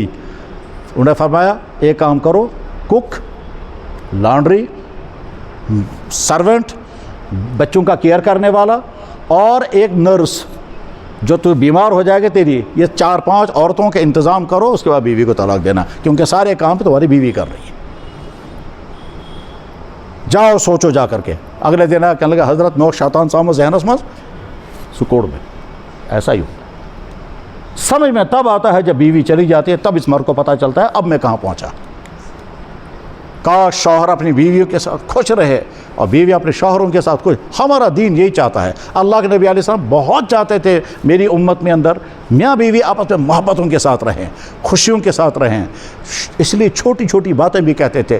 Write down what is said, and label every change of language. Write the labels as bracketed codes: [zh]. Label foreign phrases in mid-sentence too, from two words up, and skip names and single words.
[ur] انہوں نے فرمایا ایک کام کرو، کک، لانڈری، سرونٹ، بچوں کا کیئر کرنے والا، اور ایک نرس جو تو بیمار ہو جائے گا تیری، یہ 4-5 عورتوں کے انتظام کرو، اس کے بعد بیوی کو طلاق دینا، کیونکہ سارے کام تمہاری بیوی کر رہی ہے۔ جاؤ سوچو جا کر کے۔ اگلے دن آیا، کہنے لگا حضرت نو شیطان سامو ذہنس مز سکوڑ میں، ایسا ہی ہوتا سمجھ میں تب آتا ہے جب بیوی چلی جاتی ہے، تب اس مرد کو پتہ چلتا ہے اب میں کہاں پہنچا۔ کاش شوہر اپنی بیویوں کے ساتھ خوش رہے اور بیوی اپنے شوہروں کے ساتھ خوش۔ ہمارا دین یہی چاہتا ہے۔ اللہ کے نبی علیہ السلام بہت چاہتے تھے میری امت میں اندر میاں بیوی آپس میں محبتوں کے ساتھ رہیں، خوشیوں کے ساتھ رہیں، اس لیے چھوٹی چھوٹی باتیں بھی کہتے تھے۔